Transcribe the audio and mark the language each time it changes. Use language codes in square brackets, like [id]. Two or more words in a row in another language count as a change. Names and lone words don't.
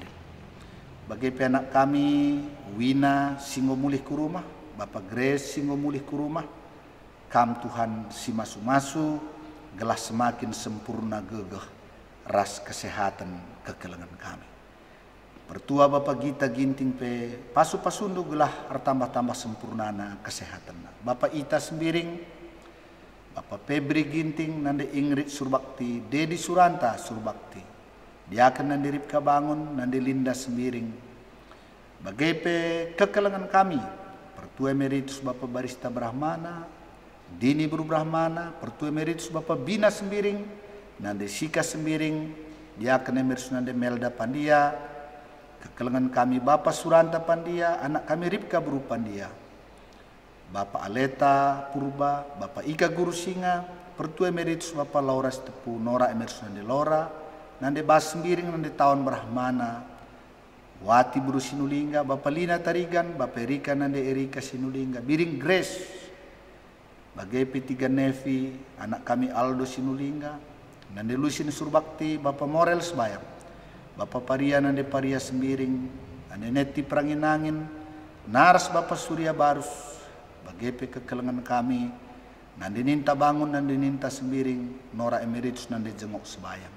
[btx] Bagi anak kami Wina singo mulih ku rumah, Bapak Grace singo mulih ku rumah, kam Tuhan si masu-masu gelah semakin sempurna gegeh ras kesehatan kekelengan kami. Pertua Bapak Gita Ginting pe pasu-pasundu gelah tambah-tambah sempurnana kesehatan. Bapak Ita Sembiring, Bapak Febri Ginting, nande Ingrid Surbakti, Dedi Suranta Surbakti, dia akan nande Ripka Bangun, nande Linda Sembiring. Bagepe kekelengan kami, Pertua Emeritus Bapak Barista Brahmana, Dini Bru Brahmana, Pertua Emeritus Bapak Bina Sembiring, nande Sika Sembiring, dia akan emeritus nande Melda Pandia, kekelengan kami Bapak Suranta Pandia, anak kami Ripka Bru Pandia, Bapak Aleta Purba, Bapak Ika Guru Singa, Pertua Emeritus Bapak Laura Stepu, Nora Emeritus nande Laura, nande Bas Sembiring nande Tahun Brahmana, Wati Buru Sinulinga, Bapak Lina Tarigan, Bapak Erika Nande Erika Sinulinga, Biring Grace, Bagai P3 Nevi, anak kami Aldo Sinulinga, Nande Lusin Surbakti, Bapak Morel Sebayang, Bapak Paria Nande Paria Sembiring, Nande Neti Pranginangin, Naras Bapak Surya Barus, Bagai kekelengan kami, Nande Ninta Bangun, Nande Ninta Sembiring, Nora Emeritus Nande Jengok Sebayang.